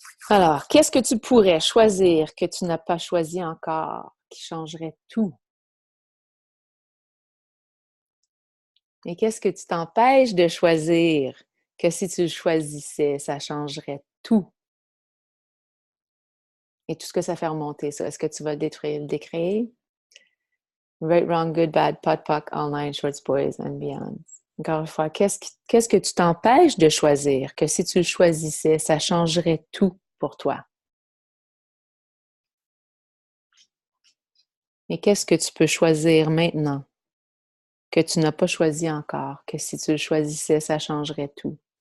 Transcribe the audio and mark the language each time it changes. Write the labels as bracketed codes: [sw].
[fr] Alors, qu'est-ce que tu pourrais choisir que tu n'as pas choisi encore, qui changerait tout? Et qu'est-ce que tu t'empêches de choisir, que si tu le choisissais, ça changerait tout? Et tout ce que ça fait remonter, ça, est-ce que tu vas le détruire, le décréer? [en] Right, wrong, good, bad, pot, poc, all nine, shorts, boys, and beyond. [fr] Encore une fois, qu'est-ce que tu t'empêches de choisir, que si tu le choisissais, ça changerait tout pour toi? Et qu'est-ce que tu peux choisir maintenant, que tu n'as pas choisi encore, que si tu le choisissais, ça changerait tout?